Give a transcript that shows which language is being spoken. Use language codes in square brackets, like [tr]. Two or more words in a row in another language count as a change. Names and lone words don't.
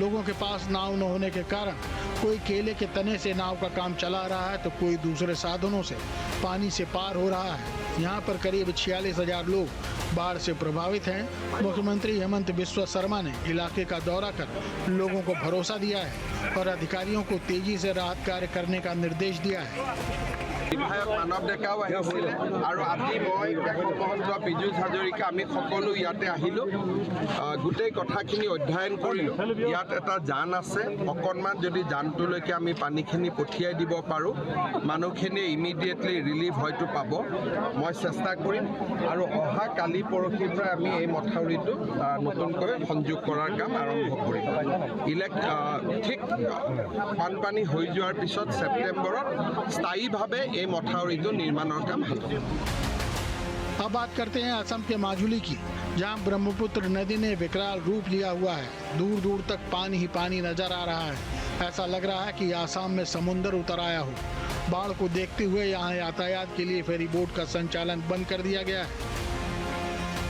[hi] लोगों के पास नाव न होने के कारण कोई केले के तने से नाव का काम चला रहा है तो कोई दूसरे साधनों से पानी से पार हो रहा है। यहाँ पर करीब 46,000 लोग बाढ़ से प्रभावित हैं। मुख्यमंत्री हेमंत बिस्वा शर्मा ने इलाके का दौरा कर लोगों को भरोसा दिया है और अधिकारियों को तेजी से राहत कार्य करने का निर्देश दिया है। [as] বিধায়ক মানৱ ডেকাও আহিছিলে আৰু আজি মই কেশৱ মহন্ত পীযুষ হাজৰিকা আমি সকলো ইয়াতে আহিলোঁ। গোটেই কথাখিনি অধ্যয়ন কৰিলোঁ। ইয়াত এটা জান আছে, অকণমান যদি জানটোলৈকে আমি পানীখিনি পঠিয়াই দিব পাৰোঁ, মানুহখিনিয়ে [en] immediately relief [as] হয়তো পাব। মই চেষ্টা কৰিম আৰু অহা কালি পৰহিৰ পৰা আমি এই মথাউৰিটো নতুনকৈ সংযোগ কৰাৰ কাম আৰম্ভ কৰিম। ঠিক বানপানী হৈ যোৱাৰ পিছত ছেপ্টেম্বৰত স্থায়ীভাৱে এই মথাউৰিটো নিৰ্মাণৰ কাম হাতত। [hi] अब बात करते हैं असम के माजुली की, जहां ब्रह्मपुत्र नदी ने विकराल रूप लिया हुआ है। दूर दूर तक पानी ही पानी नजर आ रहा है। ऐसा लग रहा है कि आसाम में समुंदर उतर आया हो। बाढ़ को देखते हुए यहां यातायात के लिए फेरी बोट का संचालन बंद कर दिया गया है।